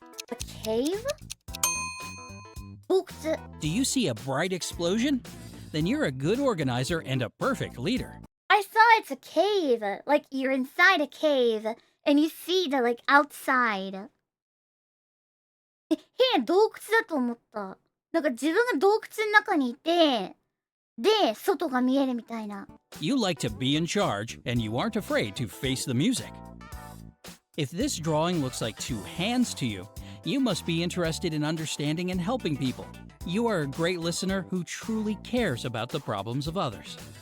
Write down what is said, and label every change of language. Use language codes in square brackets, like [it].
[en] A cave? 洞窟. Do you see a bright explosion? Then you're a good organizer and a perfect leader. I saw it's a cave. Like you're inside a cave and you see the like outside. [ja] 変な洞窟だと思った。なんか自分が洞窟の中にいて、で、外が見えるみたいな。 [en] You like to be in charge, and you aren't afraid to face the music. If this drawing looks like 2 hands to you, you must be interested in understanding and helping people. You are a great listener who truly cares about the problems of others.